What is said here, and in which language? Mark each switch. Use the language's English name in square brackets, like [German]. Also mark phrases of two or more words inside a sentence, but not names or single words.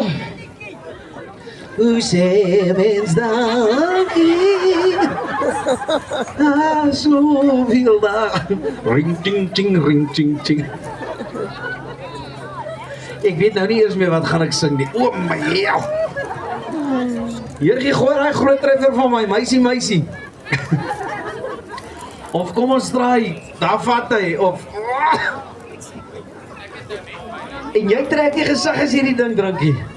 [Afrikaans] Hoe sê mens dankie? Soveel dagen. Ring ting ting, ring ting ting. Ek weet nou nie eers meer wat gaan ek sing nie. O my hel. Hier gooi hy groot treffer van my meisie. Of kom ons draai, daar vat hy, of... En jy trek jy gesig as jy die ding drinkie.